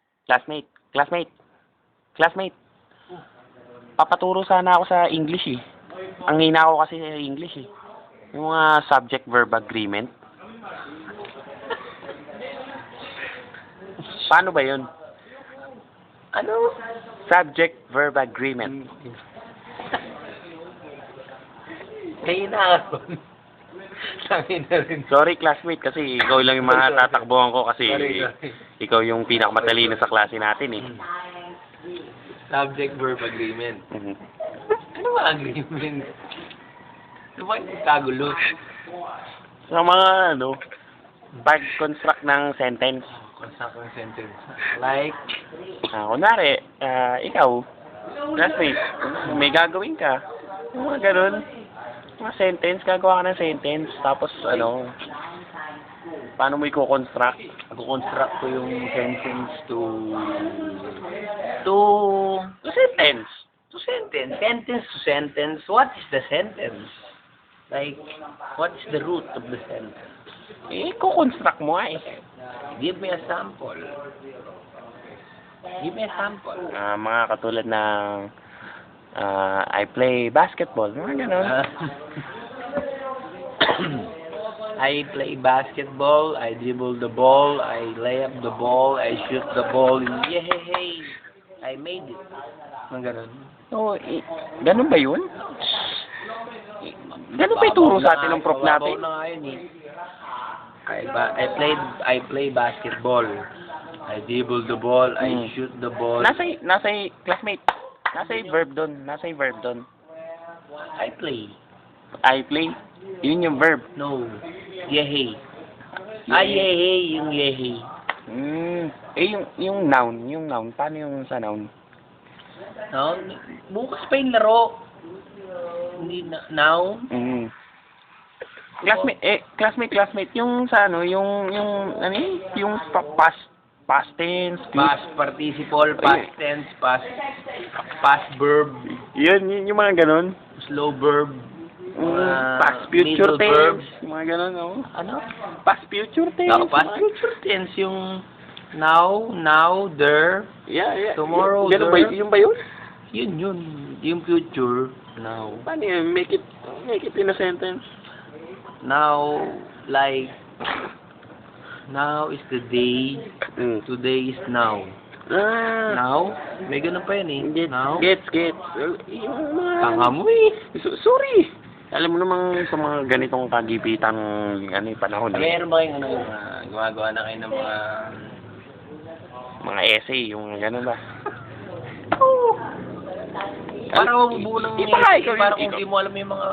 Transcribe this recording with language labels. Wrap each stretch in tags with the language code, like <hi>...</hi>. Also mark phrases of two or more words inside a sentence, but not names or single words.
<tl>Classmate, classmate, classmate. Papaturo sana ako sa English eh. Ang hina ko kasi sa English eh. Yung mga</tl> <en>subject-verb agreement.</en> <tl>Paano ba yun? Ano?</tl> <en>Subject-verb agreement.</en> <tl>Ngayon na ako. Sabi na rin.</tl> <en>Sorry classmate</en> <tl>kasi ikaw lang yung matatakbuhan ko kasi</tl> <en>Sorry.</en> <tl>ikaw yung pinakamatalino sa klase natin eh.</tl> <en>Subject-verb agreement. Mhm.</en> <tl>Ano ba agreement? Ano ba yung kagulo? Sa mga pag-construct ng sentence. Construct ng sentence. Like, Kunwari, ikaw, classmate, may gagawin ka. Yung mga ganun. Mga sentence, gagawa ka ng sentence. Tapos, paano mo i-construct? ako-construct ko yung sentence to</tl> <en>Sentence. sentence. Sentence to sentence. What is the sentence? Like, what is the root of the sentence?</en> <tl>I-construct mo eh.</tl> <en>Give me a sample. Give me a sample.</en> <tl>Mga katulad ng</tl> <en>I play basketball.</en> <tl>Mga ganun.</tl> <en>I play basketball, I dribble the ball, I lay up the ball, I shoot the ball, yay! I made it.</en> <tl>Mga ganun. So, ganun ba yun? Ganun ba ituro sa atin ng prof natin? Babaw na nga yun eh.</tl> <en>I play basketball. I dribble the ball, I shoot the ball.</en> <tl>Nasa classmate. Nasa verb doon.</tl> <en>I play. I play.</en> <tl>Yun yung verb. No. Yehey. Yehey, yung yehey. Yung noun. Paano yung sa noun? No, bukas pa yung laro. Hindi na, noun. Classmate, yung sa yung</tl> <en>past tense. Past participle, past tense, past verb,</en> <tl>Yun, yung mga ganun.</tl> <en>slow verb, Past future middle tense. verbs.</en> <tl>Yung mga ganun, no? Ano?</tl> <en>Past future tense. No, past future tense yung now, there, Yeah. tomorrow,</en> <tl>Ganun ba,</tl> <en>there.</en> <tl>yung ba yun? Yun. Yung future, now. Paano yun?</tl> <en>Make it in a sentence. Now, like, now is the day, today is now. Now?</en> <tl>May ganun pa yun eh. Now? Gets. Yung mga... Tanga mo eh.</tl> <en>Sorry.</en> <tl>Alam mo namang sa mga ganitong kagibitang panahon Meron ba kayong gumagawa na kayo ng mga essay, yung gano'n ba? Parang mabubuo ng parang kung di mo alam yung mga</tl>